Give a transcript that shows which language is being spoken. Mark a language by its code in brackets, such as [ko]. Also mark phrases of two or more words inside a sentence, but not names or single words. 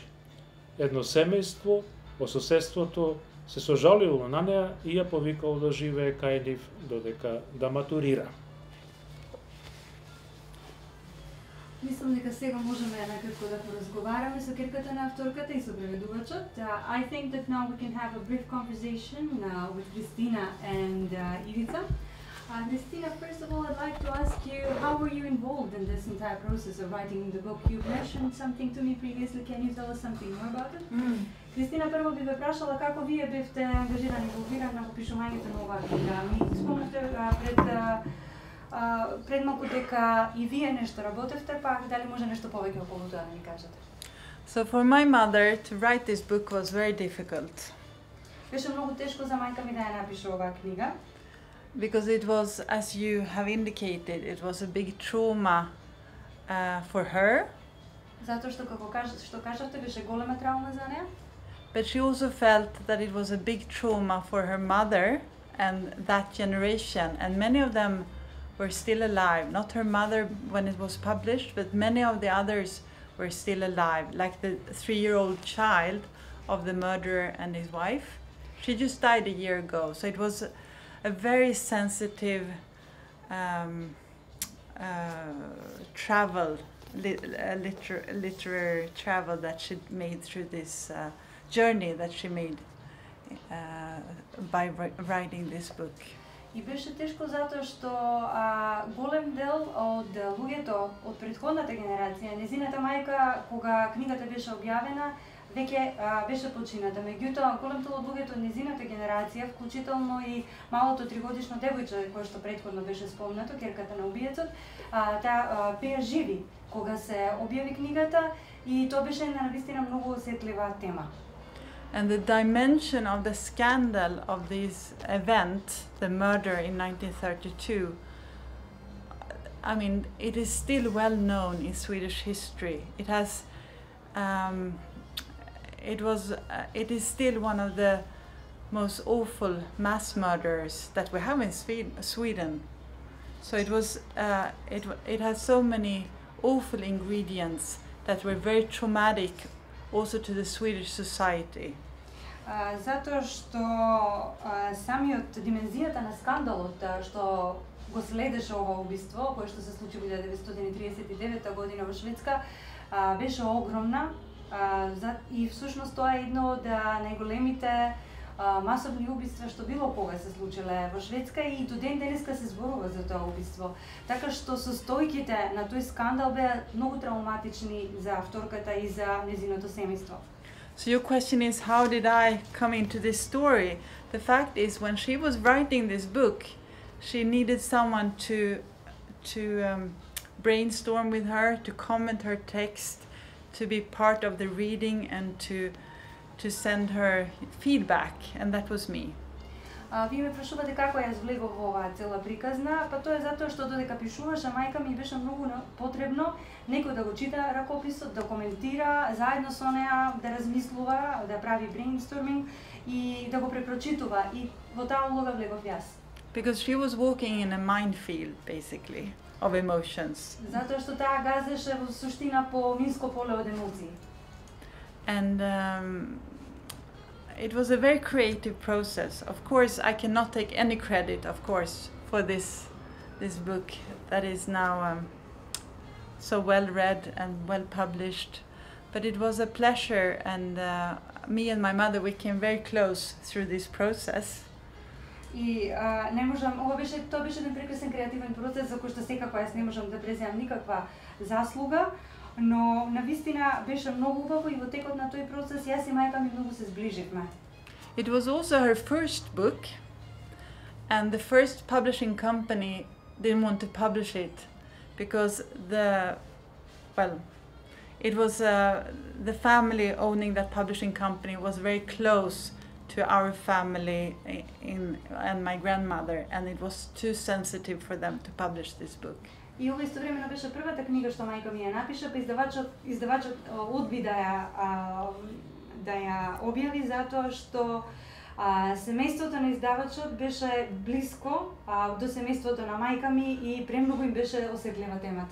[mk] Едно семејство во соседството се сожалило на неја и ја повикало да живее кај нив додека да матурира. Мислам дека сега можеме накратко да поразговараме со ќерката на авторката и со преведувачот. [en] I think that now we can have a brief conversation with Christina and Ivica. Christina, first of all, I'd like to ask you, how were you involved in this entire process of writing the book? You've mentioned something to me previously. Can you tell us something more about it? [mk] Кристина, прво би ве прашала како вие бевте ангажирани во инволвирани на пишувањето на оваа книга. Ми спомнавте пред малку дека и вие нешто работевте, па дали може нешто повеќе околу тоа да ни кажете? [en] So for my mother to write this book was very difficult. [mk] Беше многу тешко за мајка ми да ја напише оваа книга. [en] Because it was, as you have indicated, it was a big trauma for her. [mk] Затоа што што кажавте беше голема траума за неа. [en] But she also felt that it was a big trauma for her mother and that generation, and many of them were still alive. Not her mother when it was published, but many of the others were still alive, like the 3-year-old child of the murderer and his wife. She just died a year ago, so it was a very sensitive travel, literary travel that she made through this journey that she made by writing this book. [mk] И беше тешко затоа што голем дел од луѓето од претходната генерација, незината мајка кога книгата беше објавена, веќе беше почината. Меѓутоа, голем дел од луѓето од незината генерација, вклучително и малото 3-годишно девојче кое што претходно беше спомнато, ќерката на убиецот, таа беа живи кога се објави книгата и тоа беше една навистина многу осетлива тема. [en] And the dimension of the scandal of this event, the murder in 1932, I mean, it is still well known in Swedish history. It has, it is still one of the most awful mass murders that we have in Sweden. So it was, it has so many awful ingredients that were very traumatic also to the Swedish society. [mk] Затоа што самиот димензијата на скандалот што го следеше ова убиство, кое што се случи во 1939 година во Шведска, беше огромна и всушност тоа е едно од најголемите масовни убиства што било кога се случиле во Шведска и до ден денеска се зборува за тоа убиство. Така што состојките на тој скандал беа многу травматични за авторката и за незиното семејство. [en] So your question is, how did I come into this story? The fact is, when she was writing this book, she needed someone to brainstorm with her, to comment her text, to be part of the reading and to send her feedback, and that was me. [mk] Вие ме прашувате како ја влегов во оваа цела приказна, па тоа е затоа што додека пишуваше, мајка ми беше многу потребно некој да го чита ракописот, да коментира, заедно со неа да размислува, да прави брейнсторминг и да го препрочитува. И во таа улога влегов јас. [en] Because she was walking in a minefield, basically, of emotions. [mk] Затоа што таа газеше во суштина по минско поле од емоции. [en] And it was a very creative process. Of course, I cannot take any credit, of course, for this book that is now so well read and well published. But it was a pleasure, and me and my mother, we came very close through this process. [mk] И не можам, тоа беше еден прекрасен креативен процес за кој што секако јас не можам да преземам никаква заслуга, но навистина беше многу убаво и во текот на тој процес јас и мајка ми многу се зближивме. [en] It was also her first book, and the first publishing company didn't want to publish it because it was the family owning that publishing company was very close to our family and my grandmother, and it was too sensitive for them to publish this book. [mk] И ова истовремено беше првата книга што мајка ми ја напиша, па издавачот одби да ја објави затоа што семејството на издавачот беше блиско до семејството на мајка ми и премногу им беше осетлива темата.